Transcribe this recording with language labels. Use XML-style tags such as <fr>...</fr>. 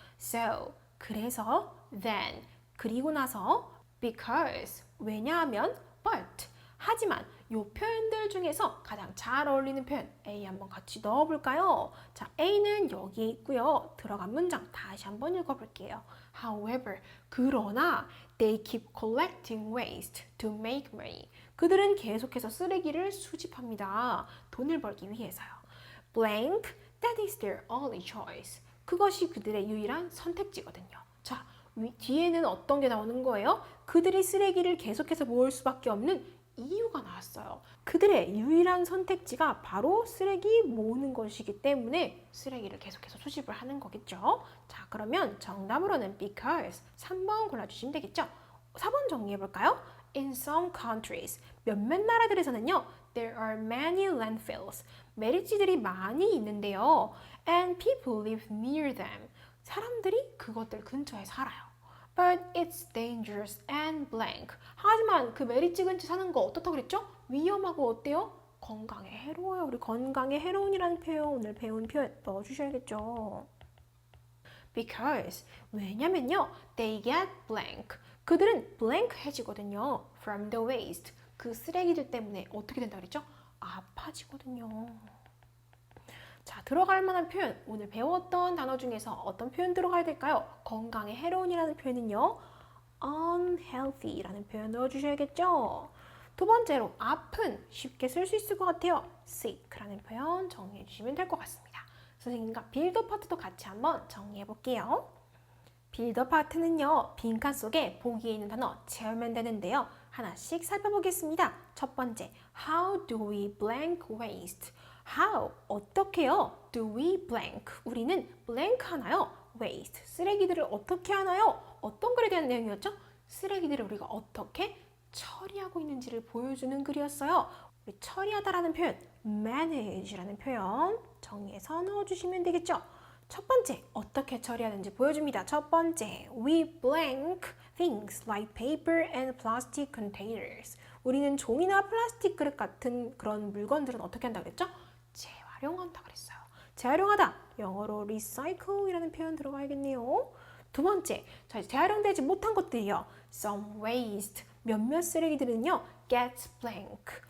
<ko>So, 그래서, then, 그리고 나서, because, 왜냐하면, but, 하지만 이 표현들 중에서 가장 잘 어울리는 표현 A 한번 같이 넣어볼까요? 자, A는 여기에 있고요. 들어간 문장 다시 한번 읽어볼게요.</ko> <en>However,</en> <ko>그러나</ko> <en>they keep collecting waste to make money.</en> <ko>그들은 계속해서 쓰레기를 수집합니다. 돈을 벌기 위해서요.</ko> <en>Blank, that is their only choice.</en> <ko>그것이 그들의 유일한 선택지거든요. 자, 뒤에는 어떤 게 나오는 거예요? 그들이 쓰레기를 계속해서 모을 수밖에 없는 이유가 나왔어요. 그들의 유일한 선택지가 바로 쓰레기 모으는 것이기 때문에 쓰레기를 계속해서 수집을 하는 거겠죠. 자, 그러면 정답으로는 because 3번 골라주시면 되겠죠. 4번 정리해볼까요?</ko> <en>In some countries,</en> <ko>몇몇 나라들에서는요,</ko> <en>there are many landfills,</en> <ko>매립지들이 많이 있는데요.</ko> <en>And people live near them,</en> <ko>사람들이 그것들 근처에 살아요.</ko> <en>But it's dangerous and blank.</en> <ko>하지만 그 매립지 근처 사는 거 어떻다고 그랬죠? 위험하고 어때요? 건강에 해로워요. 우리 건강에 해로운이라는 표현 오늘 배운 표현 넣어주셔야겠죠.</ko> <en>Because</en> <ko>왜냐면요,</ko> <en>they get blank.</en> <ko>그들은 blank해지거든요.</ko> <en>From the waste.</en> <ko>그 쓰레기들 때문에 어떻게 된다 그랬죠? 아파지거든요. 자, 들어갈 만한 표현, 오늘 배웠던 단어 중에서 어떤 표현 들어가야 될까요? 건강에 해로운이라는 표현은요, unhealthy라는 표현 넣어주셔야겠죠? 두 번째로, 아픈, 쉽게 쓸 수 있을 것 같아요. sick라는 표현 정리해 주시면 될 것 같습니다. 선생님과 빌더 파트도 같이 한번 정리해 볼게요. 빌더 파트는요, 빈칸 속에 보기에 있는 단어 채우면 되는데요. 하나씩 살펴보겠습니다.</ko> <en>첫 번째, how do we blank waste? How?</en> <ko>어떻게요?</ko> <en>Do we blank?</en> <ko>우리는 blank 하나요?</ko> <en>Waste.</en> <ko>쓰레기들을 어떻게 하나요? 어떤 글에 대한 내용이었죠? 쓰레기들을 우리가 어떻게 처리하고 있는지를 보여주는 글이었어요. 우리 처리하다라는 표현, manage라는 표현 정리해서 넣어주시면 되겠죠? 첫 번째, 어떻게 처리하는지 보여줍니다. 첫 번째,</ko> <en>we blank things like paper and plastic containers.</en> <ko>우리는 종이나 플라스틱 그릇 같은 그런 물건들은 어떻게 한다 그랬죠? 재활용한다 그랬어요. 재활용하다. 영어로 recycle이라는 표현 들어가야겠네요. 두 번째, 자, 재활용되지 못한 것들이요.</ko> <en>Some waste.</en> <ko>몇몇 쓰레기들은요.</ko> <en>gets blank.</en>